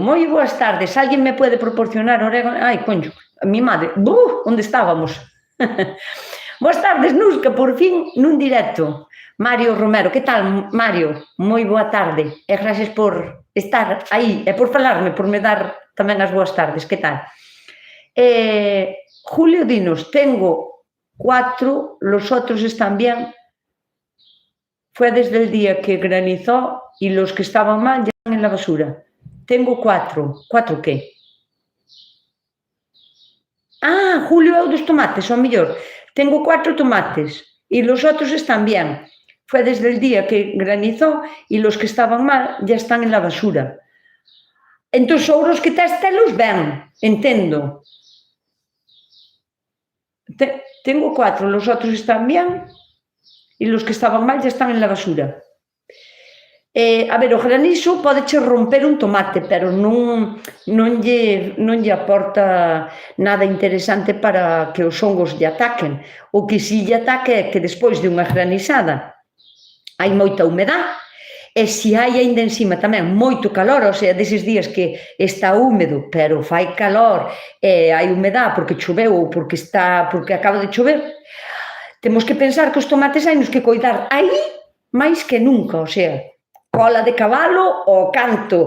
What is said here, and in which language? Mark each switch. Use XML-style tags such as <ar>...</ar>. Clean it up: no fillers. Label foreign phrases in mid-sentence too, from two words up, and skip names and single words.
<gl>Moi boas tardes, alguén me pode proporcionar orégano? Ai, concho, a mi madre, onde estábamos? Boas tardes, Nusca, por fin nun directo. Mario Romero, que tal, Mario? Moi boa tarde, e gracias por estar aí, e por falarme, por me dar tamén as boas tardes, que tal?</gl> <es>Julio, dinos, tengo 4, los otros están bien. Fue desde el día que granizó y los que estaban mal ya están en la basura. Tengo 4. ¿4 qué?</es> <gl>Ah, Julio é o dos tomates, o mellor.</gl> <es>Tengo 4 tomates y los otros están bien. Fue desde el día que granizó y los que estaban mal ya están en la basura.</es> <gl>Entón, os que tes telos ben, entendo.</gl> <es>Tengo 4, los otros están bien e los que estaban mal ya están en la basura.</es> <gl>A ver, o granizo podeche romper un tomate, pero non lle aporta nada interesante para que os hongos lle ataquen. O que si lle ataque é que despois de unha granizada hai moita humedade, e se hai ainda encima tamén moito calor, ou sea, deses días que está húmedo, pero fai calor e hai humedade porque choveu ou porque acaba de chover, temos que pensar que os tomates hai nos que coidar aí máis que nunca, ou sea, cola de cabalo ao canto.</gl>